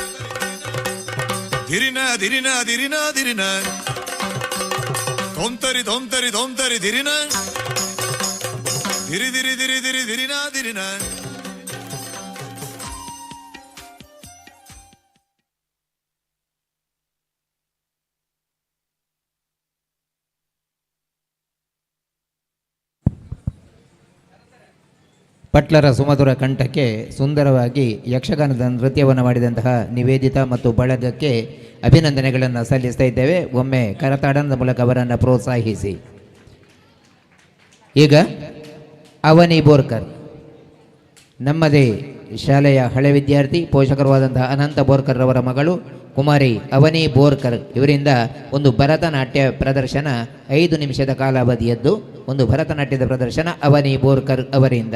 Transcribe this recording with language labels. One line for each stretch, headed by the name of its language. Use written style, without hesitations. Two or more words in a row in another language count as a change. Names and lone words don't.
Kannada: ದಿರಿನ ದಿರಿನ ದಿರಿನ ದಿರಿನ ತೊಂತರಿ ದಿರಿನ ದಿರಿ ದಿರಿನ ಪಟ್ಲರ ಸುಮಧುರ ಕಂಠಕ್ಕೆ ಸುಂದರವಾಗಿ ಯಕ್ಷಗಾನದ ನೃತ್ಯವನ್ನು ಮಾಡಿದಂತಹ ನಿವೇದಿತಾ ಮತ್ತು ಬಳಗಕ್ಕೆ ಅಭಿನಂದನೆಗಳನ್ನು ಸಲ್ಲಿಸ್ತಾ ಇದ್ದೇವೆ. ಒಮ್ಮೆ ಕರತಾಡನದ ಮೂಲಕ ಅವರನ್ನು ಪ್ರೋತ್ಸಾಹಿಸಿ. ಈಗ ಅವನಿ ಬೋರ್ಕರ್, ನಮ್ಮದೇ ಶಾಲೆಯ ಹಳೆ ವಿದ್ಯಾರ್ಥಿ, ಪೋಷಕರುವಾದಂತಹ ಅನಂತ ಬೋರ್ಕರ್ ಅವರ ಮಗಳು ಕುಮಾರಿ ಅವನಿ ಬೋರ್ಕರ್ ಇವರಿಂದ ಒಂದು ಭರತನಾಟ್ಯ ಪ್ರದರ್ಶನ 5 ನಿಮಿಷದ ಕಾಲಾವಧಿಯದ್ದು ಒಂದು ಭರತನಾಟ್ಯದ ಪ್ರದರ್ಶನ ಅವನಿ ಬೋರ್ಕರ್ ಅವರಿಂದ.